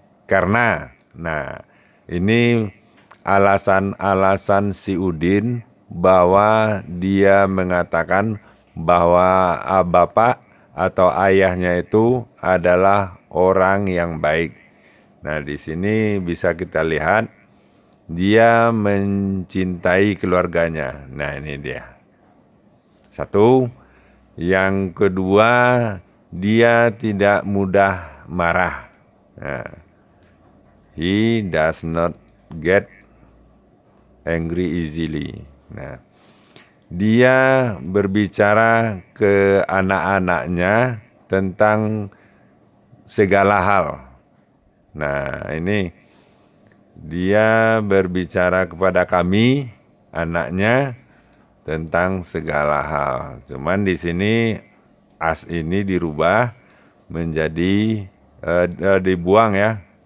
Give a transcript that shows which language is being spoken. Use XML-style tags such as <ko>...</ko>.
<id>Karena, ini alasan-alasan si Udin bahwa dia mengatakan bahwa bapak atau ayahnya itu adalah orang yang baik. Nah, di sini bisa kita lihat dia mencintai keluarganya. Nah, ini dia. Satu. Yang kedua, dia tidak mudah marah.</id> <en>Nah, he does not get angry easily.</en> <id>Nah, dia berbicara ke anak-anaknya tentang segala hal. Nah, ini dia berbicara kepada kami, anaknya, tentang segala hal. Cuman di sini as ini dirubah menjadi dibuang ya.</id>